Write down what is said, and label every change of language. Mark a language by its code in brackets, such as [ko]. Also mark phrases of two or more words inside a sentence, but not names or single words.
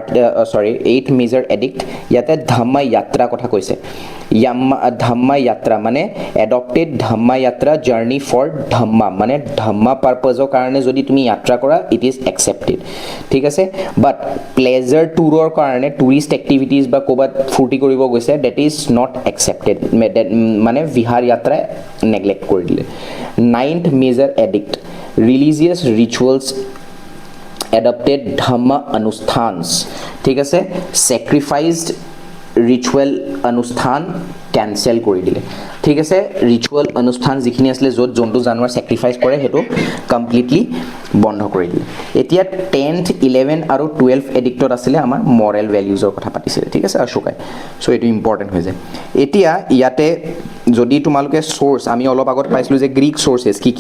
[en] eighth major edict [as] ইয়াতে ধম্মা যাত্ৰা কথা কৈছে ধম্মা যাত্ৰা মানে এডপ্টেড ধম্মা যাত্ৰা [en] journey for dhamma [as] মানে ধম্মা পাৰপাজৰ কাৰণে যদি তুমি যাত্ৰা কৰা [en] it is accepted [as] ঠিক আছে [en] but pleasure tourৰ [as] কাৰণে [en] tourist activities [as] বা কোবাত ফুৰ্তি কৰিব গৈছে [en] that is not accepted [as] মানে বিহাৰ যাত্ৰা নেগলেক্ট কৰি দিলে [en] ninth major edict religious rituals adopted dhamma anusthans [as] ঠিক আছে [en] sacrificed ritual anusthan cancel [as] কৰি দিলে ঠিক আছে ৰিচুৱেল অনুষ্ঠান যিখিনি আছিল যত জন্তু জানোৱাৰ স্যাক্ৰিফাইস কৰে হেতু কমপ্লিটলি বন্ধ কৰি দিলে এতিয়া 10th 11 আৰু 12 এডিক্টত আছিল আমাৰ [en] moral valuesৰ [as] কথা পাতিছিল ঠিক আছে অশোকাই সো এটো ইম্পৰ্টেন্ট হৈ যায় এতিয়া ইয়াতে যদি তোমালোকে সোর্স আমি অলপ আগত পাইছিলো যে [en] Greek sources [as] কি